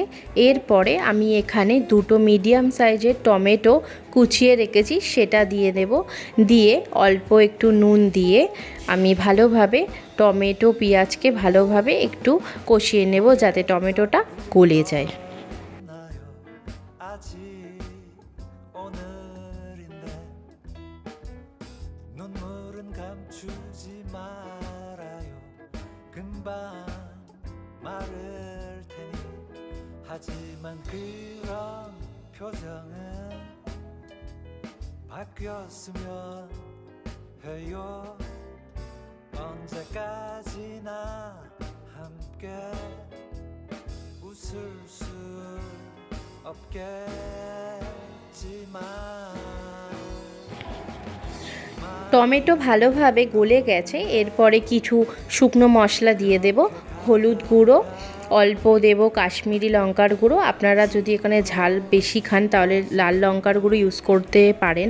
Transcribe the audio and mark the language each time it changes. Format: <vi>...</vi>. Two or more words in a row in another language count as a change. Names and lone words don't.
<bn>এরপরে আমি এখানে 2টো মিডিয়াম সাইজের টমেটো কুচিয়ে রেখেছি, সেটা দিয়ে দেব। দিয়ে অল্প একটু নুন দিয়ে আমি ভালোভাবে টমেটো পেঁয়াজকে ভালোভাবে একটু কষিয়ে নেব, যাতে টমেটোটা গলে যায়।</bn> <ko>하지만 그런 표정은 바뀌었으면 해요. 언제까지나 함께 웃을 수 없겠지만</ko> <bn>টমেটো ভালোভাবে গলে গেছে। এরপরে কিছু শুকনো মশলা দিয়ে দেব। হলুদ গুঁড়ো অল্প দেব, কাশ্মীরি লঙ্কার গুঁড়ো। আপনারা যদি এখানে ঝাল বেশি খান তাহলে লাল লঙ্কার গুঁড়ো ইউজ করতে পারেন।</bn>